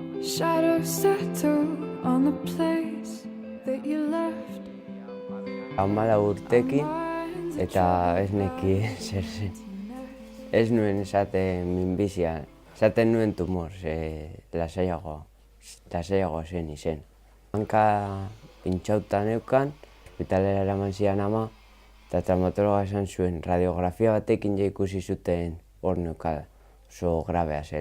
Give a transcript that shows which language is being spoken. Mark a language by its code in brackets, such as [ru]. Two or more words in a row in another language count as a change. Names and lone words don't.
[en] Shadows settle on the place that you left. [eu] 14 urtekin eta ez nekien zer zen. Ez nuen esaten minbizian, esaten nuen tumor, lasaiagoa zen izen. Hanka pintxauta neukan, hospitalera eraman zidan ama, eta traumatologa esan zuen, radiografia batekin ja ikusi zuten hor neukala, oso grabea zela.